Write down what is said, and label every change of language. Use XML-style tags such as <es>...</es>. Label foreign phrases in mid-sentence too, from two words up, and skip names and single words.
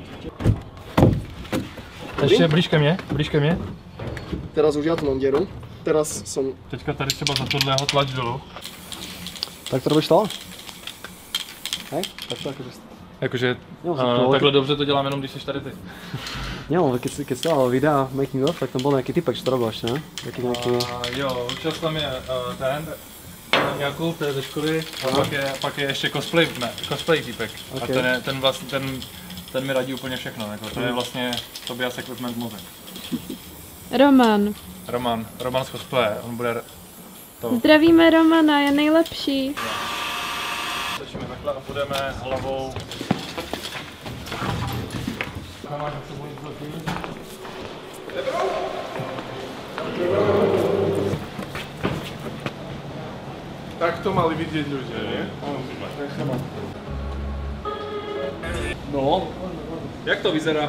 <cs>Ještě blíž ke mně.</cs> <sk>Teraz už ja tu mám dieru. Teraz som...</sk> <cs>Teďka tady třeba za tohle ho tlač dolů.</cs> <sk>Tak to robíš to? Hej? Tak to akože...</sk> <cs>Jakože Jo, to takhle dobře to dělám jenom, když jsi tady ty.</cs> <sk>Nie, ale keď si dával videa</sk> <en>making of,</en> <sk>tak tam bol nejaký typek, čo to robil ešte, ne? Taký nejaký...</sk> <cs>Jo, občas tam je ten Jakub, to je ze školy, a pak je ještě cosplay týpek. Okay. A ten mi radí úplně všechno, jako, to je vlastně Tobias Equipment Mozek. Roman z cosplaye, on bude to. Zdravíme Romana, je nejlepší. Začneme takhle a půjdeme hlavou.</cs> <sk>Tak to mali vidieť ľudia, nie? No, Jak to vyzerá?</sk>